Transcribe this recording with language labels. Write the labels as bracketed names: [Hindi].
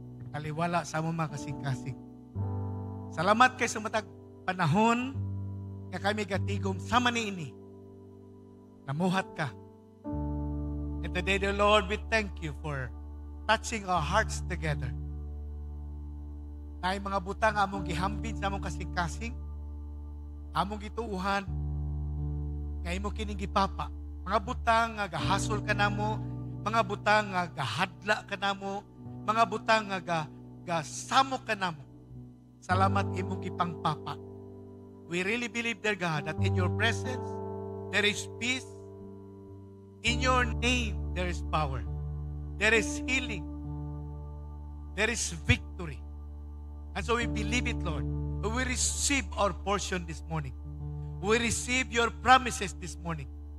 [Cebuano] Kaliwala sa mga kasing-kasing. Salamat kay sa matag panahon nga kami gatigom sama niini. Namuhat ka. [English] And today, dear Lord, we thank you for touching our hearts together. [Cebuano] Na mga butang among gihambin sa among kasing-kasing, among gituuhan, nga imo kining gipapa. Mga butang nga gahasol ka namo, mga butang nga gahadla ka namo, mga butang nga gasamo ka namo. Salamat imong gipangpapa. [English] We really believe, dear God, that in your presence there is peace. In your name, there is power. There is healing. There is victory. And so we believe it, Lord. We receive our portion this morning. We receive your promises this morning.